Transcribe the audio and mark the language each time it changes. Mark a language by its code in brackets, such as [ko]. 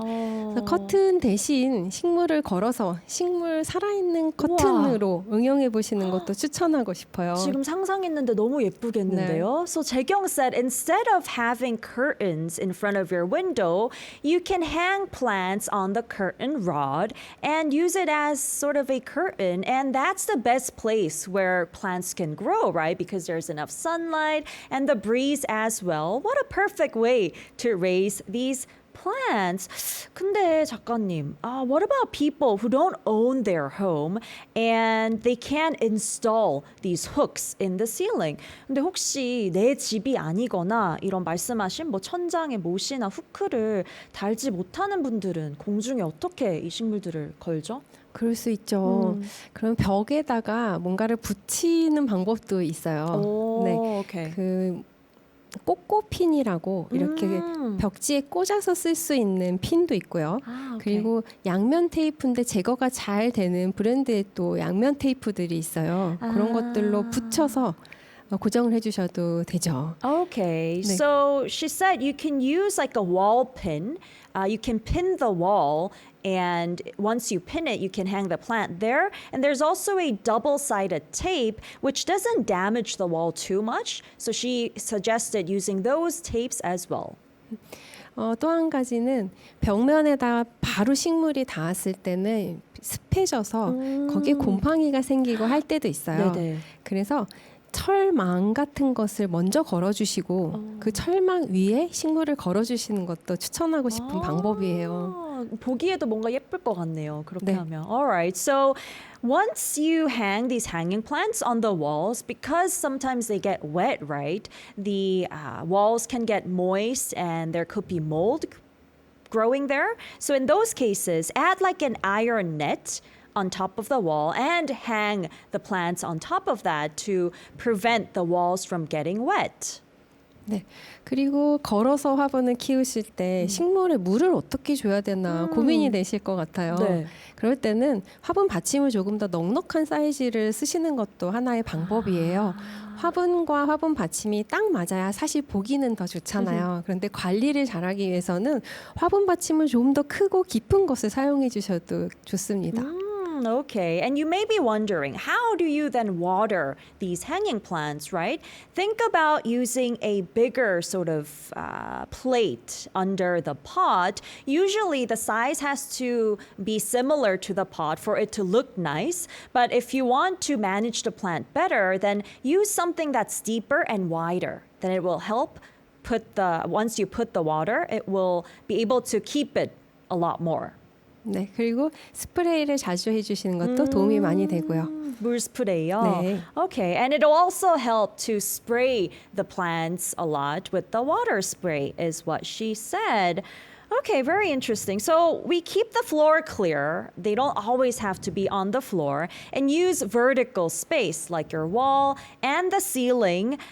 [ko] 그래서 커튼 대신 식물을 걸어서 식물 살아있는 커튼으로 응용해 보시는 것도 추천하고 싶어요. 지금 상상했는데 너무 예쁘겠는데요. [en] So Jaekyung said instead of having curtains in front of your window, you can hang plants on the curtain rod and use it as sort of a curtain, and that's the best place where plants can grow, right? Because there's enough sunlight and the breeze as well. What a perfect way to raise these plants. [ko] 근데 작가님, [en] what about people who don't own their home and they can't install these hooks in the ceiling? [ko] 근데 혹시 내 집이 아니거나 이런 말씀하신 뭐 천장에 못이나 후크를 달지 못하는 분들은 공중에 어떻게 이 식물들을 걸죠? 그럴 수 있죠. 그럼 벽에다가 뭔가를 붙이는 방법도 있어요. 오, 네. 오케이. 그 꼬꼬핀이라고 이렇게 벽지에 꽂아서 쓸 수 있는 핀도 있고요. 아, 오케이. 그리고 양면 테이프인데 제거가 잘 되는 브랜드의 또 양면 테이프들이 있어요. 그런 것들로 붙여서 고정을 해주셔도 되죠. [en] Okay, [ko] 네. [en] so she said you can use like a wall pin. You can pin the wall, and once you pin it, you can hang the plant there. And there's also a double-sided tape, which doesn't damage the wall too much. So she suggested using those tapes as well. [ko] 또 한 가지는 벽면에다 바로 식물이 닿았을 때는 습해져서 거기에 곰팡이가 생기고 할 때도 있어요. 네네. 그래서 철망 같은 것을 먼저 걸어주시고 그 철망 위에 식물을 걸어주시는 것도 추천하고 싶은 방법이에요. 보기에도 뭔가 예쁠 것 같네요. 그렇게 네. 하면. [en] Alright, so once you hang these hanging plants on the walls, because sometimes they get wet, right? The walls can get moist and there could be mold growing there. So in those cases, add like an iron net on top of the wall and hang the plants on top of that to prevent the walls from getting wet. [ko] 네. 그리고 걸어서 화분을 키우실 때 식물에 물을 어떻게 줘야 되나 고민이 되실 것 같아요. 네. 그럴 때는 화분 받침을 조금 더 넉넉한 사이즈를 쓰시는 것도 하나의 방법이에요. 화분과 화분 받침이 딱 맞아야 사실 보기는 더 좋잖아요. 그런데 관리를 잘하기 위해서는 화분 받침을 좀 더 크고 깊은 것을 사용해 주셔도 좋습니다. [en] Okay, and you may be wondering, how do you then water these hanging plants, right? Think about using a bigger sort of plate under the pot. Usually the size has to be similar to the pot for it to look nice. But if you want to manage the plant better, then use something that's deeper and wider. Then it will help once you put the water, it will be able to keep it a lot more. [ko] 네, 그리고 스프레이를 자주 해주시는 것도 도움이 많이 되고요. 물 스프레이요? 네. [en] Okay, and it'll also help to spray the plants a lot with the water spray, is what she said. Okay, very interesting. So we keep the floor clear. They don't always have to be on the floor, and use vertical space like your wall and the ceiling.